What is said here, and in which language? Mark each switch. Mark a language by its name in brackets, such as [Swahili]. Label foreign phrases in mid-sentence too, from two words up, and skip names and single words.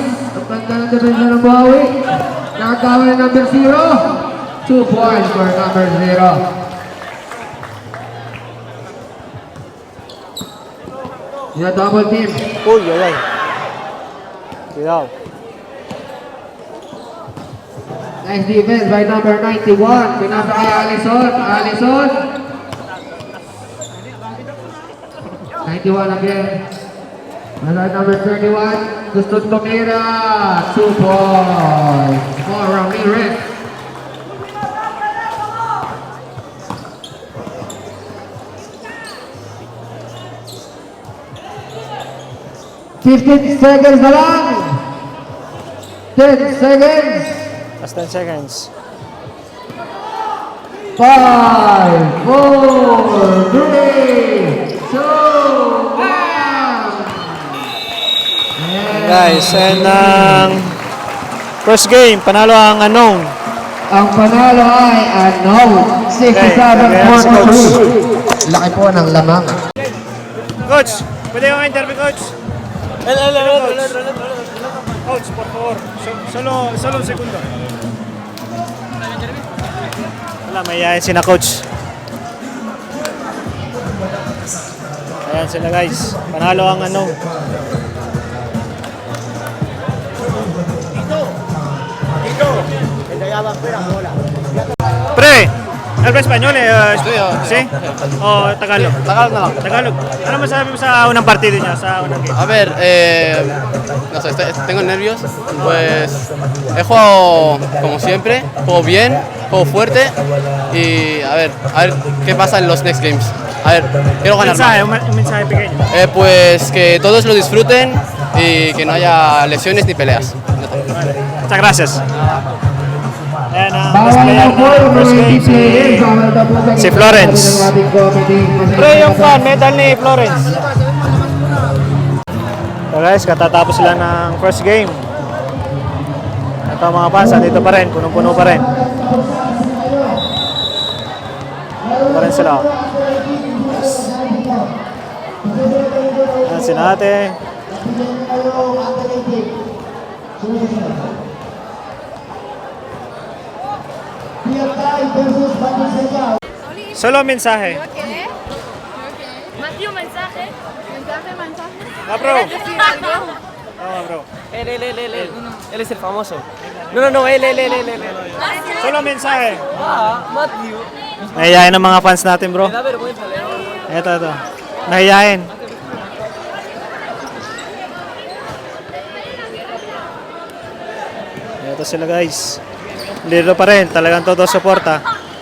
[Filipino] Ang ganda ng depensa ng Buhawi. Nakakawa na number 0. [English] 2 points for number 0. [Filipino] Yung double team. Uy, ay. Sigaw. [English] Nice defense by number 91. [Filipino] Pinasa kay Allison. Allison. 91 again. Nasa number 31. Gusto tumira. [English] 2 points. For Ramirez. [Filipino] $15 seconds na lang. 10 seconds. [English] Last 10 seconds. 5, 4, 3, 2, 1. Guys, and first game, [Filipino] panalo ang Anong. Ang panalo ay unknown. 67-42. Laki po ng lamang. Coach, pwede yung interview, Coach? Coach, [Spanish] por favor. Solo un segundo. [Filipino] Wala, mayayain sila, Coach. Ayan sila, guys. Panalo ang Anong. Pre, [Spanish] habla español ¿sí? [Filipino] O Tagalog? Tagalog na lang. Tagalog. Ano masabi mo sa unang partido niya, sa unang game? [Spanish] A ver, no sé, tengo nervios. Pues he jugado como siempre, juego bien, juego fuerte y a ver qué pasa en los [English] next games. [Spanish] A ver, quiero ganar [Filipino] Mensahe, [Spanish] más. un mensahe pequeño. Pues que todos lo disfruten y que no haya lesiones ni peleas. Muchas gracias. [Filipino] Ayan ang first Bawal player na po na yung first mga game, players. Bawal na po sa si Florence. ng ating committee. Pre, yung fan, medal ni Florence. [English] So guys, [Filipino] katatapos lang ng first game. Ito mga fans, dito pa rin, punong-puno pa rin. Ito pa rin sila. Ayan si Nate. [Spanish] Solo mensaje. ¿Qué? Matthew, mensaje. Mensaje. Ah, bro. ¿Quieres decir algo? Oh, bro. Él es el famoso. No, él. Solo mensahe. Matthew. [Filipino] Nahiyain ang mga fans natin, bro. [Spanish] Da vergüenza, León. [Filipino] Ito. Nahiyain. Ito sila, guys. Lilo pa rin. Talagang todo suporta.